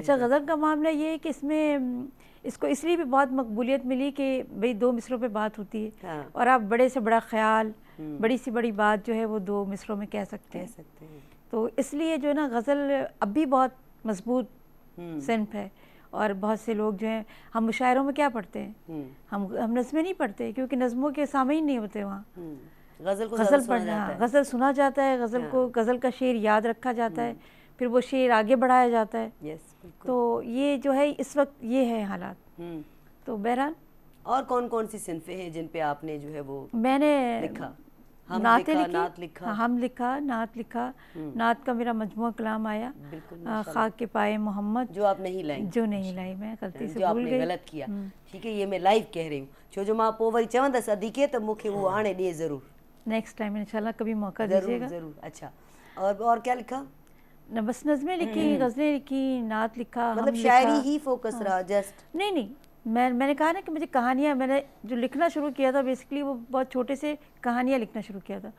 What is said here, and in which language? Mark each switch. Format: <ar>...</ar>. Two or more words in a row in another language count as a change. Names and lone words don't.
<ur>اچھا، غزل کا معاملہ یہ ہے کہ اس میں اس کو اس لیے بھی بہت مقبولیت ملی کہ بھائی 2 مصرعوں پہ بات ہوتی ہے اور آپ بڑے سے بڑا خیال، بڑی سی بڑی بات جو ہے وہ 2 مصرعوں میں کہہ سکتے ہیں. تو اس لیے جو ہے نا، غزل اب بھی بہت مضبوط صنف ہے. اور بہت سے لوگ جو ہیں، ہم مشاعروں میں کیا پڑھتے ہیں، ہم نظمیں نہیں پڑھتے کیونکہ نظموں کے سامعین نہیں ہوتے وہاں. غزل کو غزل پڑھنا، غزل سنا جاتا ہے، غزل کو غزل کا شعر یاد رکھا جاتا ہے، پھر وہ شعر آگے بڑھایا جاتا ہے. تو یہ جو ہے اس وقت یہ ہے حالات. تو بہرحال اور کون کون سی صنفیں ہیں جن پہ آپ نے جو ہے وہ میں نے لکھا؟ نعت لکھا، ہم لکھا، نعت لکھا. نعت کا میرا مجموعہ کلام آیا، خاک کے پائے محمد، جو آپ نہیں لائیں، جو نہیں لائی، میں غلطی سے جو آپ بھول نے گئی. غلط کیا. ٹھیک ہے، یہ میں لائیو کہہ رہی ہوں،</ur> <sd>چھو جو ماں پو وری چوندس ادھیکے تو مکھے</sd> <ur>وہ آنے دے ضرور.</ur> <en>next time</en> <ur>انشاءاللہ کبھی موقع دیجیے گا. ضرور. اچھا، اور کیا لکھا؟ بس نظمیں لکھی، غزلیں لکھی، نعت لکھا. مطلب شاعری ہی فوکس رہا جسٹ؟ نہیں، میں نے کہا نا کہ مجھے کہانیاں، میں نے جو لکھنا شروع کیا تھا بیسکلی وہ بہت چھوٹے سے کہانیاں لکھنا شروع کیا تھا.</ur>